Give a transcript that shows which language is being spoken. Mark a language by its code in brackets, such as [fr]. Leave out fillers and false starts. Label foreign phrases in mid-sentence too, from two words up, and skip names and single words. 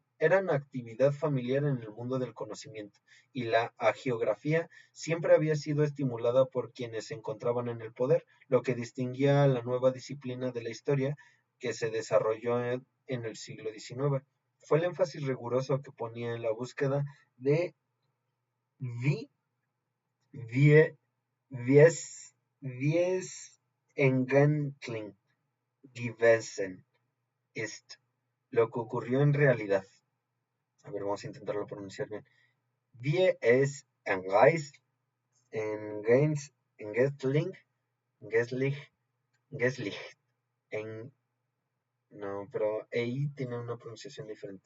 [es] Eran actividad familiar en el mundo del conocimiento, y la agiografía siempre había sido estimulada por quienes se encontraban en el poder, lo que distinguía a la nueva disciplina de la historia que se desarrolló en el siglo XIX. Fue el énfasis riguroso que ponía en la búsqueda de [de] Wie, wie, wie es eigentlich gewesen ist, [es] lo que ocurrió en realidad. A ver, vamos a intentarlo pronunciar bien. [de] Wie es [es] engensling, geslich, geslich, en, no, pero ahí tiene una pronunciación diferente.